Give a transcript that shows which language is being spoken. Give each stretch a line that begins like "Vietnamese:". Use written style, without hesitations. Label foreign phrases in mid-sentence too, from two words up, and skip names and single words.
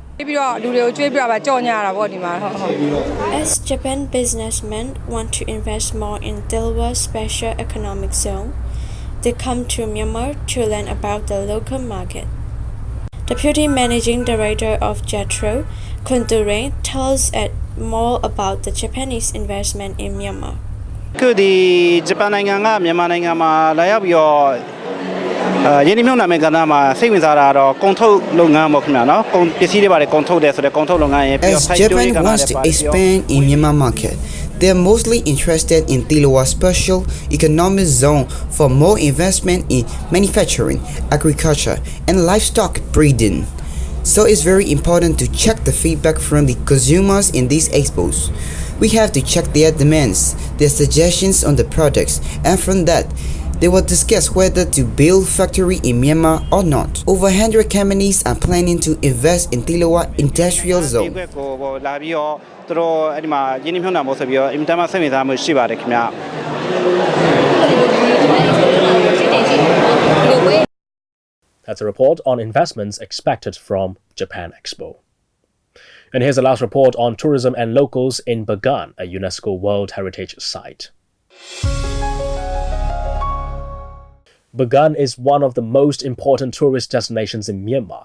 English: As Japan businessmen want to invest more in Dilwa Special Economic Zone, they come to Myanmar to learn about the local market. Deputy Managing Director of JETRO, Kundure, tells us more about the Japanese investment in Myanmar.
Burmese: အခုဒီဂျပန်နိုင်ငံကမြန်မာနိုင်ငံမှာလာရောက်ပြီးတော့ယင်းနှမြုပ်နှံမဲ့ကဏ္ဍမှာစိတ်ဝင်စားတာတော့ကုန်ထုတ်လုပ်ငန်းပေါ့ခင်ဗျာနော်ကုန်ပစ္စည်းတွေပါတယ်ကုန်ထုတ်တယ်ဆိုတဲ့ကုန်ထုတ်လုပ်ငန်းရဲ့ပြီးတော့
English: As Japan wants to expand in Myanmar market, they are mostly interested in Dilwa Special Economic Zone for more investment in manufacturing, agriculture, and livestock breeding. So it's very important to check the feedback from the consumers in these expos. We have to check their demands, their suggestions on the products, and from that, they will discuss whether to build factory in Myanmar or not. Over 100 companies are planning to invest in Dilwa Industrial Zone.
Burmese: လာပြီးတော့သူတို့အဲ့ဒီမှာယင်းနှမြုပ်နှံဖို့ဆိုပြီးတော့အင်တာမစိတ်ဝင်စားမှုရှိပါတယ်ခင်ဗျာ
English: That's a report on investments expected from Japan Expo. And here's the last report on tourism and locals in Bagan, a UNESCO World Heritage Site. Bagan is one of the most important tourist destinations in Myanmar.